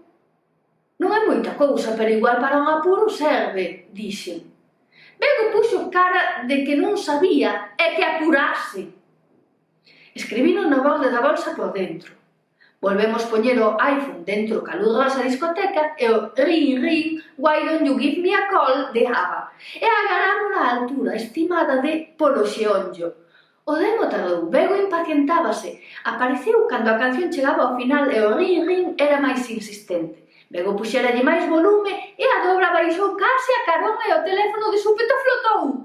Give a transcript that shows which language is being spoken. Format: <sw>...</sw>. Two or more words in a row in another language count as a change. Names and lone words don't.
<gl>Non é moita cousa, pero igual para un apuro serve, dixen. Bego puxo cara de que non sabía e que apurase. Escribino no borde da bolsa por dentro. Volvemos poñer o iPhone dentro ca luz rosa discoteca e o</gl> <en>ring ring, why don't you give me a call</en> <gl>de ABBA e agarramos a altura estimada de polo xeonllo. O demo tardou, Bego impacientábase. Apareceu cando a canción chegaba ao final e o</gl> <en>ring ring</en> <gl>era máis insistente. Bego puxeralle máis volume e a dobra baixou case a carón e o teléfono de súpeto flotou.</gl>